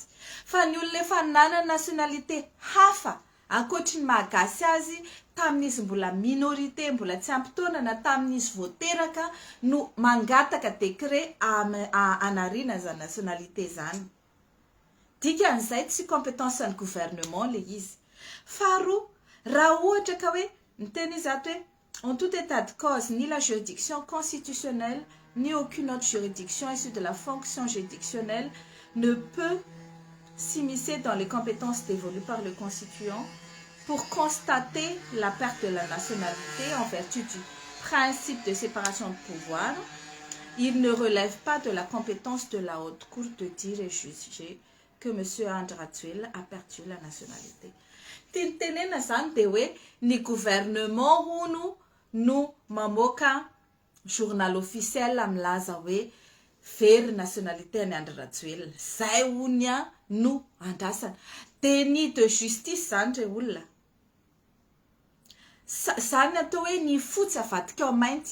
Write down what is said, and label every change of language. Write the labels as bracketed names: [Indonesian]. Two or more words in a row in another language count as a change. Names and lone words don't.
[Malagasy] Fa ny olona efa nanana nationalité hafa ankoatry ny magasy azy tamin'izy mbola minorité mbola tsy ampy taona na tamin'izy voateraka no mangataka décret anarina zany nationalité zany. Dika an'izay tsy compétence ny gouvernement le izy. Faharoa, raha ohatra ka hoe miteny izy ato hoe [French] en tout état de cause ni la juridiction constitutionnelle ni aucune autre juridiction issue de la fonction juridictionnelle ne peut s'immiscer dans les compétences dévolues par le constituant pour constater la perte de la nationalité en vertu du principe de séparation de pouvoir. Il ne relève pas de la compétence de la haute cour de dire et juger que M. Andry Rajoelina a perdu la nationalité. [Malagasy] Tintenena zany de hoe ny gouvernement hono no mamoaka [French] journal officiel [Malagasy] milaza hoe very nationalité ny Andry Rajoelina. Zay honya no andrasana. [French] Déni de justice [Malagasy] zany re olona. Zany atao hoe ny fotsy avadika ao mainty.